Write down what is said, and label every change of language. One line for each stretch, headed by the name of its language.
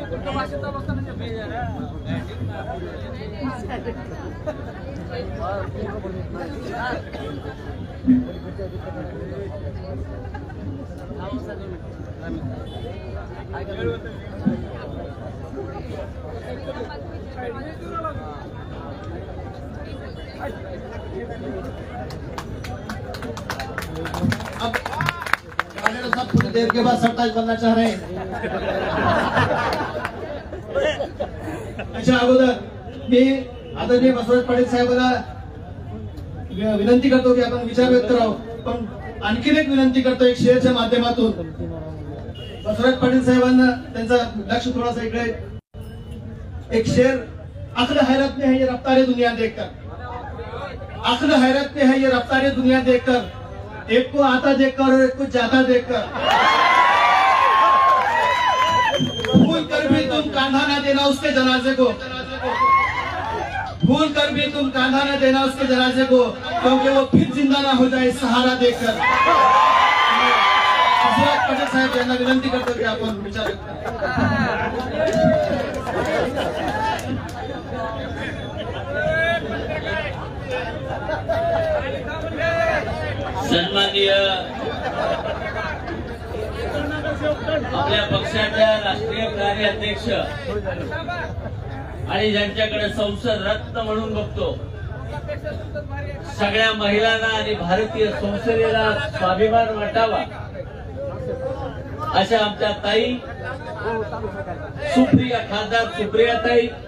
Hindi: थोड़ी देर के बाद सरताज बनना चाह रहे हैं.
Marathi: अच्छा, अगोदर मी आदरणीय बसवराज पाटील साहेबांना विनंती करतो की आपण विचार व्यक्त करावं. पण आणखीन एक विनंती करतो एक शेअरच्या माध्यमातून. बसवराज पाटील साहेबांना त्यांचं लक्ष थोडासा इकडे.
Hindi: एक शेर, अक्ल हैरत में है ये रफ्तारे दुनिया देखकर, अक्ल हैरत में है ये रफ्तारे दुनिया देखकर, एक को आता देखकर और एक को जाता देखकर, भूल कर भी तुम कांधा न देना उसके जनाजे को, भूल कर भी तुम कांधा न देना उसके जनाजे को, क्योंकि वो फिर जिंदा ना हो जाए सहारा देखकर.
Marathi: बसवराज पाटील साहेब यांना विनंती करतो की आपण विचार सन्माननीय आपल्या पक्षाच्या राष्ट्रीय कार्याध्यक्ष आणि ज्यांच्याकडे संसद रत्न म्हणून बघतो, सगळ्या महिलांना आणि भारतीय संसदेला स्वाभिमान वाटावा अशा आमच्या ताई सुप्रिया, खासदार सुप्रिया ताई,